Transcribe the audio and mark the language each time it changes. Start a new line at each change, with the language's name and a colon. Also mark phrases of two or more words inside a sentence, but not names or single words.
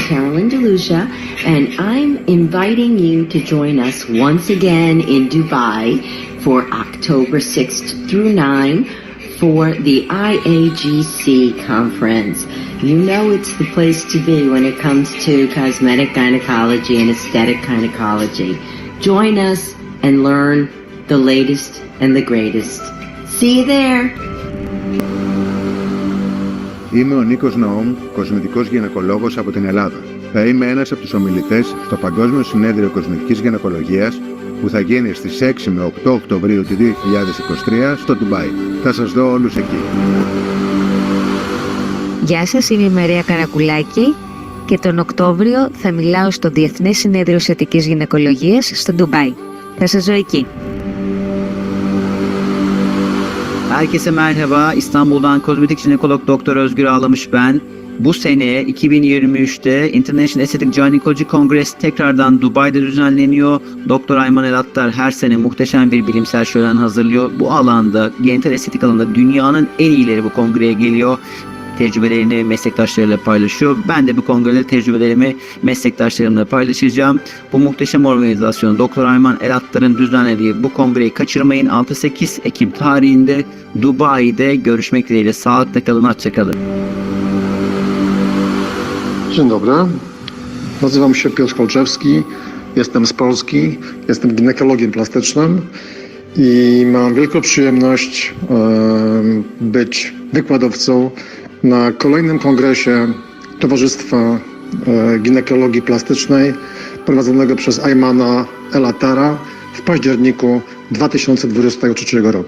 English: Carolyn DeLucia, and I'm inviting you to join us once again in Dubai for October 6th through 9 for the IAGC conference. You know it's the place to be when it comes to cosmetic gynecology and aesthetic gynecology. Join us and learn the latest and the greatest. See you there!
Greek: Είμαι ο Νίκος Ναόμ, κοσμητικός γυναικολόγος από την Ελλάδα. Θα είμαι ένας από τους ομιλητές στο Παγκόσμιο Συνέδριο Κοσμητικής Γυναικολογίας που θα γίνει στις 6 με 8 Οκτωβρίου του 2023 στο Ντουμπάι. Θα σας δω όλους εκεί. Γεια σας, είμαι η Μαρία Καρακουλάκη και τον Οκτώβριο θα μιλάω στο Διεθνές Συνέδριο Αισθητικής Γυναικολογίας στο Ντουμπάι. Θα σας δω εκεί.
Turkish: Herkese merhaba. İstanbul'dan kozmetik jinekolog Doktor Özgür Ağlamış ben. Bu sene 2023'te International Aesthetic Gynecology Congress tekrardan Dubai'de düzenleniyor. Doktor Ayman El-Attar her sene muhteşem bir bilimsel şölen hazırlıyor. Bu alanda, genital estetik alanında dünyanın en iyileri bu kongreye geliyor. Tecrübelerini meslektaşlarıyla paylaşıyor. Ben de bu kongrede tecrübelerimi meslektaşlarımla paylaşacağım. Bu muhteşem organizasyonu Doktor Ayman El-Attar'ın düzenlediği bu kongreyi kaçırmayın. 6-8 Ekim tarihinde Dubai'de görüşmek dileğiyle. Sağlıkla kalın, hoşça kalın.
Polish: Dzień dobry, nazywam się Piotr Kolczewski, jestem z Polski, jestem ginekologiem plastycznym i mam wielką przyjemność być wykładowcą na kolejnym kongresie Towarzystwa Ginekologii Plastycznej prowadzonego przez Aymana El-Attara w październiku 2023 roku.